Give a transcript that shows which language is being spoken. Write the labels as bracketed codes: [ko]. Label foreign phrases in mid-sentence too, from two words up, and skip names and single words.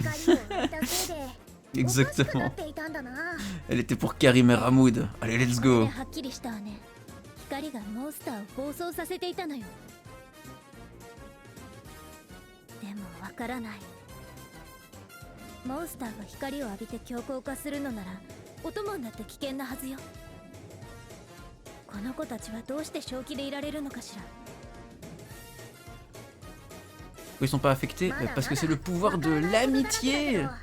[fr] Exactement. Elle était pour Karim et Ramoud. Allez, [en] let's go. [ja] 光がモンスターを暴走させていたのよ。でもわからない。モンスターが光を浴びて強硬化するのならお供になって危険なはずよ。この子たちはどうして正気でいられるのかしら。 [fr] Ils sont pas affectés parce que c'est le pouvoir de l'amitié.